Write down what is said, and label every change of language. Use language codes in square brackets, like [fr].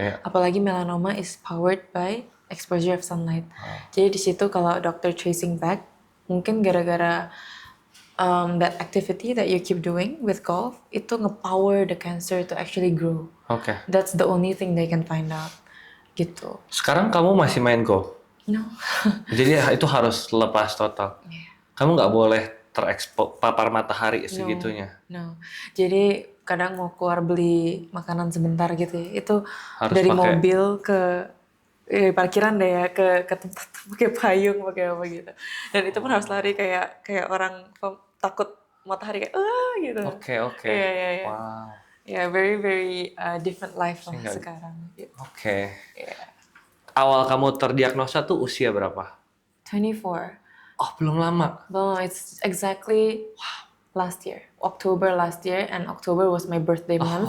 [id] Apalagi [en] melanoma is powered by exposure of sunlight. [id] Jadi di situ kalau dokter [en] tracing back, [id] mungkin gara-gara [en] that activity that you keep doing with golf [id] itu nge-power [en] the cancer to actually grow. That's the only thing they can find out. [id] Gitu. Sekarang kamu masih main golf? [en] No. [id] Jadi itu harus lepas total. Kamu nggak boleh papar matahari segitunya. [en] No. [id] Jadi kadang mau keluar beli makanan sebentar gitu ya. Itu harus dari pakai mobil ke parkiran deh ya, ke tempat pakai payung, pakai apa gitu. Dan itu pun harus lari kayak orang takut matahari kayak gitu. Iya. Wow. Ya, [en] very very different life [id] lah sekarang. Gitu. Awal kamu terdiagnosa tuh usia berapa? 24. Oh, belum lama. Belum, [en] it's exactly last year. October last year, and October was my birthday month.